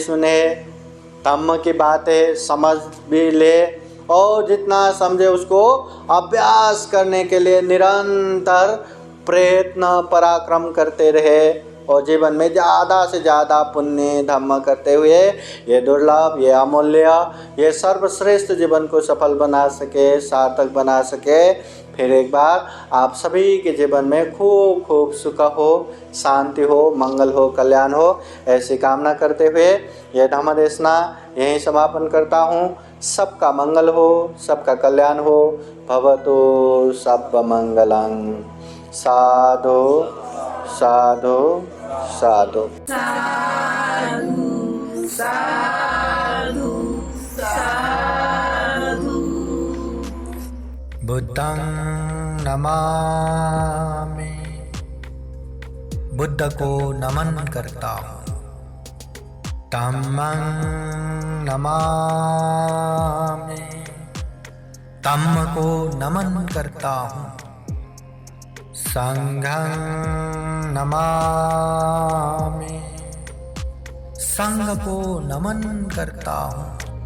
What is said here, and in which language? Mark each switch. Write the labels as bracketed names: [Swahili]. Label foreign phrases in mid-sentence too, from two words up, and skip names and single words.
[Hindi] सुने, धम्म की बातें समझ भी ले, और जितना समझे उसको अभ्यास करने के लिए निरंतर प्रयत्न पराक्रम करते रहे, और जीवन में ज़्यादा से ज़्यादा पुण्य धम्म करते हुए ये दुर्लभ, ये अमूल्य, ये सर्वश्रेष्ठ जीवन को सफल बना सके, सार्थक बना सके। फिर एक बार आप सभी के जीवन में खूब खूब सुख हो, शांति हो, मंगल हो, कल्याण हो, ऐसी कामना करते हुए यह धम्म देशना यहीं समापन करता हूँ। सबका मंगल हो, सबका कल्याण हो। [Pali] भवतु सर्वमंगलं। साधु साधु साधु। साधु साधु साधु। बुद्धं नमामि, [Hindi] बुद्ध को नमन करता हूँ। [Pali] धम्मं नमामि, [Hindi] धम्म को नमन करता हूँ। [Pali] संघं नमामि, [Hindi] संघ को नमन करता हूँ।